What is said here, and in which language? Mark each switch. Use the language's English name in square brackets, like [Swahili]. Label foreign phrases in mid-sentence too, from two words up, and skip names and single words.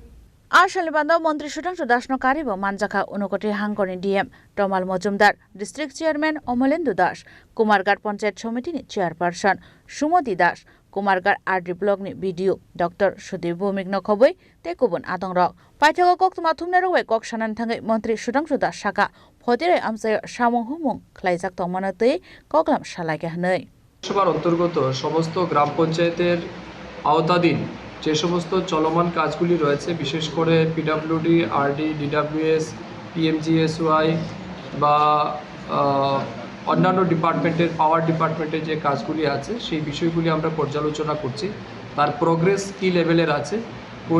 [Kok Borok] Ashalibanda Montri Shudang Das no Karibo Manjaka Unokoti Hangkoni DM Tomal Mojumdar District Chairman Omolendu Das Kumargarh Panchayat Committee ni Chairperson Sumoti Das Kumargarh RD Block ni BDO Dr. Sudhir Bhumik no khoboi te kubun atongrok paithago kok tuma thumnero we kok sanan thangai Montri Shudang Das Saka Photire amsay samung humung khlaijak tongmanatei koklam salage hanei [Bangla] সবার অন্তর্গত সমস্ত গ্রাম পঞ্চায়েতের আওতাধীন যে সমস্ত চলমান কাজগুলি রয়েছে বিশেষ করে পিডব্লিউডি আরডি ডিডব্লিউএস পিএমজিএসওয়াই বা অন্যান্য ডিপার্টমেন্টের পাওয়ার ডিপার্টমেন্টের যে কাজগুলি আছে সেই বিষয়গুলি আমরা পর্যালোচনা করছি তার প্রোগ্রেস কী লেভেলের আছে কোন